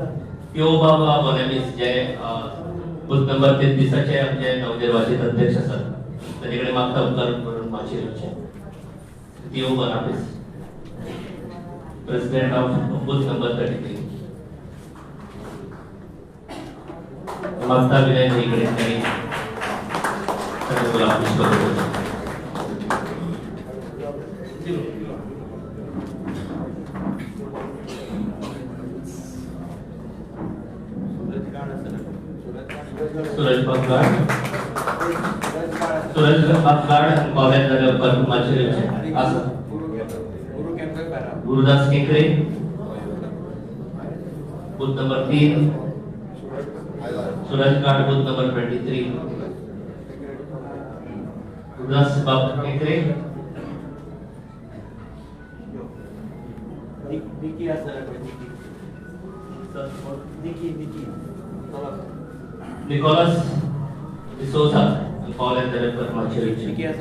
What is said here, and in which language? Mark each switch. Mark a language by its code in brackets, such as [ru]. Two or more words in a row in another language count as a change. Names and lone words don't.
[kok] त्यो बाबा बोनेमीस जे [en] booth number [kok] 33 आमचे नवनिर्वाचित अध्यक्ष आसात ताचे कडेन मागता उपकार करून माचयेर येवचें. त्यो बोनामीस [en] president of booth number [kok] 33 मागता विनय भाईकडे त्यांनी गुलाब पुष्प देतो. सूरज बंगाड गोव्यात जाल्या उपकार माचयेर येवचें. आसा गुरुदास केंकरे [en] booth number [kok] 3, सूरज घाट [en] booth number [kok] 23, गुरुदास बाब केंकरे निकोलस डिसोजा गोव्यात जाल्या उपकार माचयेर येवचें.